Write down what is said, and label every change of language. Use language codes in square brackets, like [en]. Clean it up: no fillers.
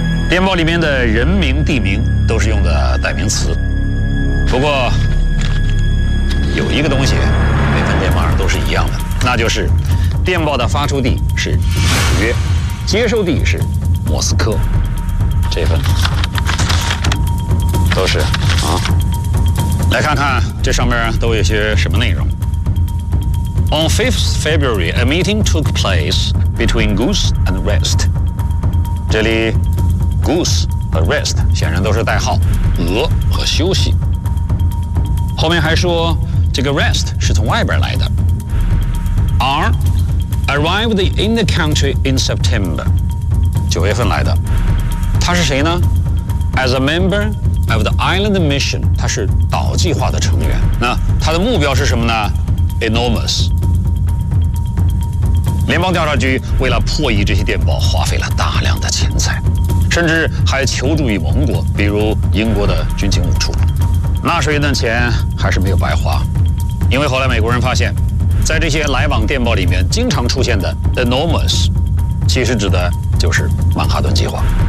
[zh] 电报里面的人名地名都是用的代名词，不过有一个东西每份电报上都是一样的，那就是电报的发出地是纽约，接收地是莫斯科。这份都是啊，来看看这上面都有些什么内容。 [en] On 5th February, a meeting took place between Goose and Rest. [zh] 这里 Goose 和 Rest 显然都是代号，鹅和休息。后面还说这个 Rest 是从外边来的。 [en] R arrived in the country in September. [zh] 九月份来的。他是谁呢？ [en] As a member of the island mission, [zh] 他是岛计划的成员。那他的目标是什么呢？Enormous. 联邦调查局为了破译这些电报花费了大量的钱财，甚至还求助于盟国，比如英国的军情五处。纳税人的钱还是没有白花，因为后来美国人发现，在这些来往电报里面经常出现的 enormous 其实指的就是曼哈顿计划。